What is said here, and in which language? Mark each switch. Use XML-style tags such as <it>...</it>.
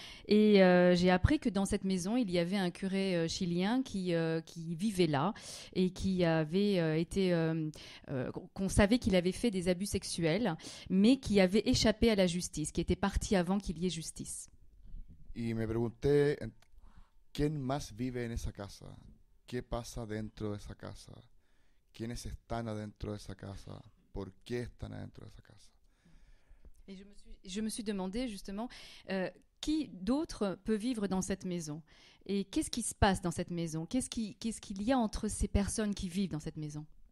<fr>Et j'ai appris que dans cette maison, il y avait un curé chilien qui vivait là et qui avait qu'on savait qu'il avait fait des abus sexuels, mais qui avait échappé à la justice, qui était parti avant qu'il y ait justice.</fr> <es>Y me pregunté, ¿quién más vive en esa casa? ¿Qué pasa dentro de esa casa? ¿Quiénes están adentro de esa casa? ¿Por qué están adentro de esa casa?</es> <fr>Et je me suis demandé justement qui d'autre peut vivre dans cette maison et qu'est-ce qui se passe dans cette maison, qu'est-ce qu'il y a entre ces personnes qui vivent dans cette maison.</fr>